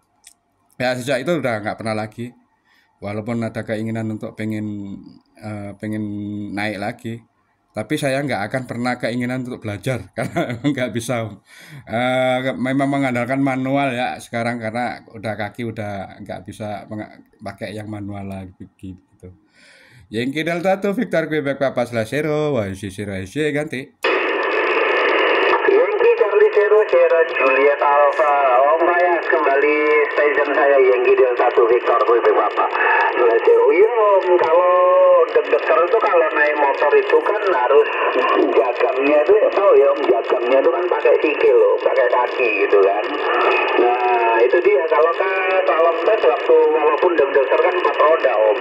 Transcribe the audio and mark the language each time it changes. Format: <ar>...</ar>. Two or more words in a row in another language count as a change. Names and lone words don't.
<id>Ya sejak itu udah nggak pernah lagi. Walaupun ada keinginan untuk pengen naik lagi, tapi saya nggak akan pernah keinginan untuk belajar karena emang nggak bisa. Memang mengandalkan manual ya sekarang karena kaki udah nggak bisa pakai yang manual lagi gitu. Yankee Delta 2 Victor Quebec Papa /Zero YC ganti. Yankee Charlie Zero Sierra Juliet Alpha. Om Payas kembali station saya Yankee Delta 1 Victor Quebec Papa /Zero. Iya Om, kalau deg-degan itu kalau naik motor itu kan harus jagamnya itu tahu ya Om, jagamnya itu kan pakai sikil loh, pakai kaki gitu kan. Nah itu dia kalau tes waktu walaupun deg-degan kan 4 roda Om.</id>